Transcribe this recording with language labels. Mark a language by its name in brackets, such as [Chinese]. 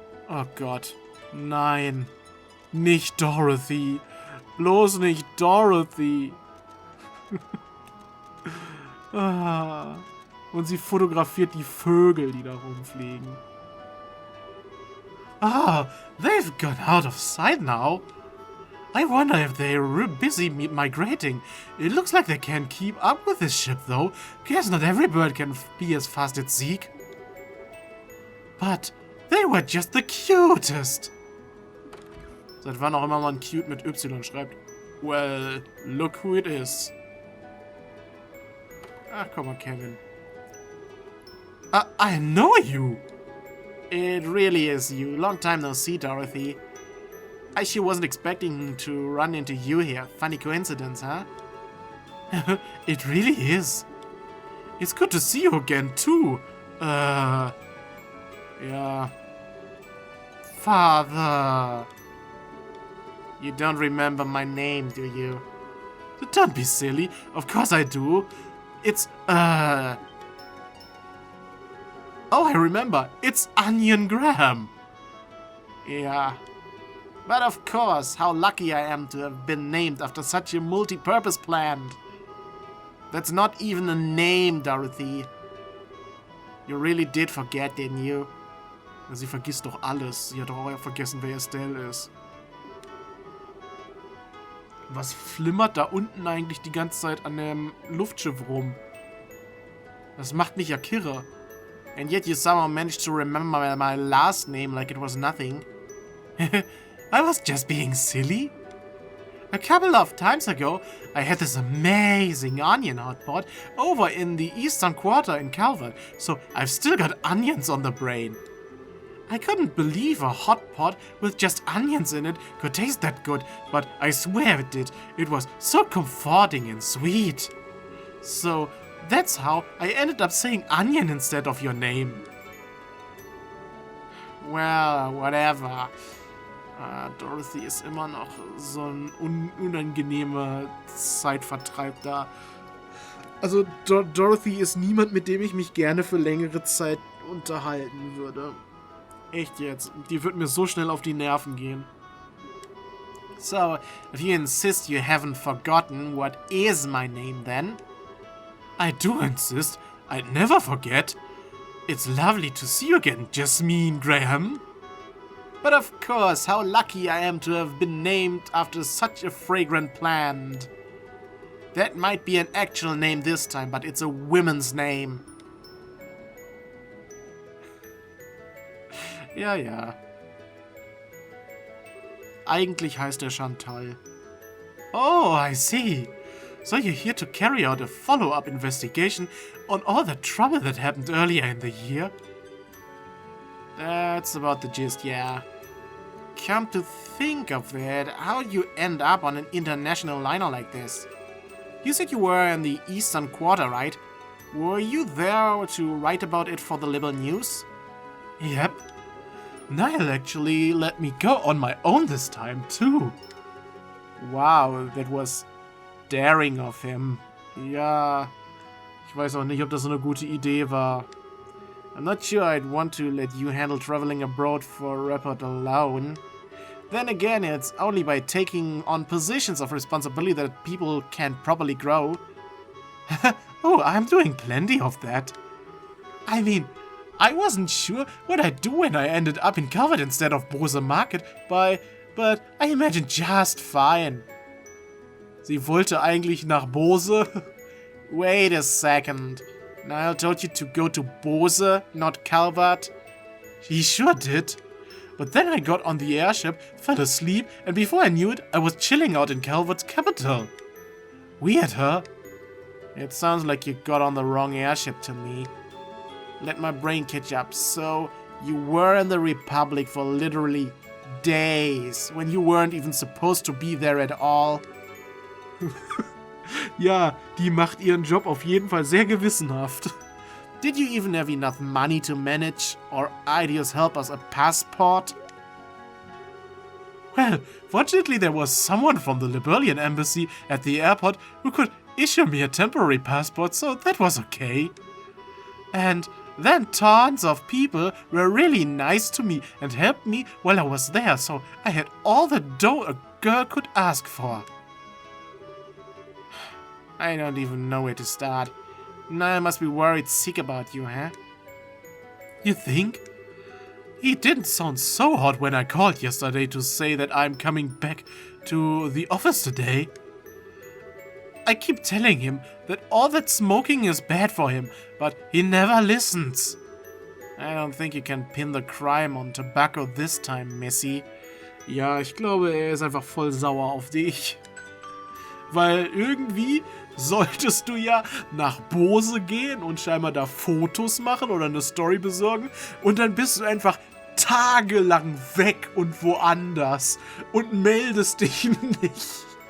[German] Oh Gott. Nein. Nicht Dorothy. Bloß nicht Dorothy. Und sie fotografiert die Vögel, die da rumfliegen. [English] They've gone out of sight now. I wonder if they're busy migrating. It looks like they can't keep up with this ship, though. Guess not every bird can be as fast at seek. But they were just the cutest. [German] Seit wann auch immer man cute mit Y schreibt. [English] Well, look who it is. [German] Ach, komm mal, [English] Kevin. I know you. It really is you. Long time no see, Dorothy. I sure wasn't expecting to run into you here. Funny coincidence, huh? It really is. It's good to see you again, too. Yeah. Father. You don't remember my name, do you? Don't be silly. Of course I do. It's, Oh, I remember. It's Onion Graham. Yeah. But of course, how lucky I am to have been named after such a multi-purpose plant. That's not even a name, Dorothy. You really did forget, didn't you? [German] Sie vergisst doch alles. Sie hat doch auch vergessen, wer Estelle ist. Was flimmert da unten eigentlich die ganze Zeit an dem Luftschiff rum? Das macht mich ja kirre. [English] And yet you somehow managed to remember my last name like it was nothing. I was just being silly. A couple of times ago, I had this amazing onion hotpot over in the eastern quarter in Calvert, so I've still got onions on the brain. I couldn't believe a hot pot with just onions in it could taste that good, but I swear it did. It was so comforting and sweet. So that's how I ended up saying onion instead of your name. Well, whatever. [German] Dorothy ist immer noch so ein unangenehmer Zeitvertreib da. Also Dorothy ist niemand, mit dem ich mich gerne für längere Zeit unterhalten würde. Echt jetzt. Die wird mir so schnell auf die Nerven gehen. [English] So, if you insist you haven't forgotten, what is my name then? I do insist. I'd never forget. It's lovely to see you again, Jasmine Graham. But of course, how lucky I am to have been named after such a fragrant plant. That might be an actual name this time, but it's a woman's name. [German] Ja. Eigentlich heißt er Chantal. [English] Oh, I see. So you're here to carry out a follow-up investigation on all the trouble that happened earlier in the year? That's about the gist, yeah. Come to think of it, how'd you end up on an international liner like this? You said you were in the Eastern Quarter, right? Were you there to write about it for the Libel News? Yep. Niall actually let me go on my own this time, too. Wow, that was daring of him. [German] Ja, ich weiß auch nicht, ob das so eine gute Idee war. [English] I'm not sure I'd want to let you handle traveling abroad for a report alone. Then again, it's only by taking on positions of responsibility that people can properly grow. Oh, I'm doing plenty of that. I mean, I wasn't sure what I'd do when I ended up in Calvert instead of Bose Market, but I imagine just fine. [German] Sie wollte eigentlich nach Bose? [English] Wait a second. Niall told you to go to Bose, not Calvert? He sure did. But then I got on the airship, fell asleep, and before I knew it, I was chilling out in Calvert's capital. Weird, huh? It sounds like you got on the wrong airship to me. Let my brain catch up. So, you were in the Republic for literally days, when you weren't even supposed to be there at all? [German] Ja, die macht ihren Job auf jeden Fall sehr gewissenhaft. [English] Did you even have enough money to manage or ideas help us a passport? Well, fortunately there was someone from the Liberian embassy at the airport who could issue me a temporary passport, so that was okay. And then tons of people were really nice to me and helped me while I was there, so I had all the dough a girl could ask for. I don't even know where to start. Now I must be worried sick about you, huh? You think? He didn't sound so hot when I called yesterday to say that I'm coming back to the office today. I keep telling him that all that smoking is bad for him, but he never listens. I don't think you can pin the crime on tobacco this time, Missy. [German] Ja, ich glaube, er ist einfach voll sauer auf dich. Weil irgendwie solltest du ja nach Bose gehen und scheinbar da Fotos machen oder eine Story besorgen und dann bist du einfach tagelang weg und woanders und meldest dich nicht.